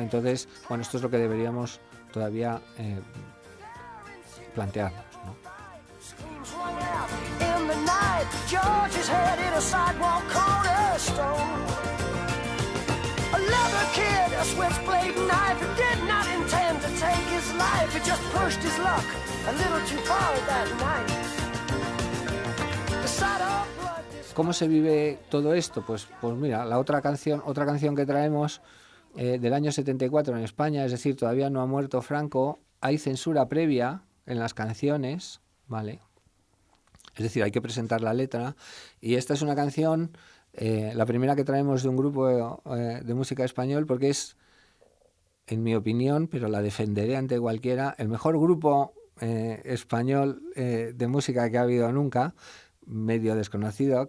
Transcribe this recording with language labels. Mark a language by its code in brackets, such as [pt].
[es] Entonces, bueno, esto es lo que deberíamos todavía plantearnos, ¿no? [en] In the night, George's head hit a sidewalk cornerstone. A leather kid, a switchblade knife, who did not intend to take his life. He just pushed his luck a little too far that night. The sight of blood. [es] ¿Cómo se vive todo esto? Pues mira, la otra canción que traemos del año 74 en España, es decir, todavía no ha muerto Franco, hay censura previa en las canciones, ¿vale? Es decir, hay que presentar la letra, y esta es una canción, la primera que traemos de un grupo de música español, porque es, en mi opinión, pero la defenderé ante cualquiera, el mejor grupo español de música que ha habido nunca, medio desconocido.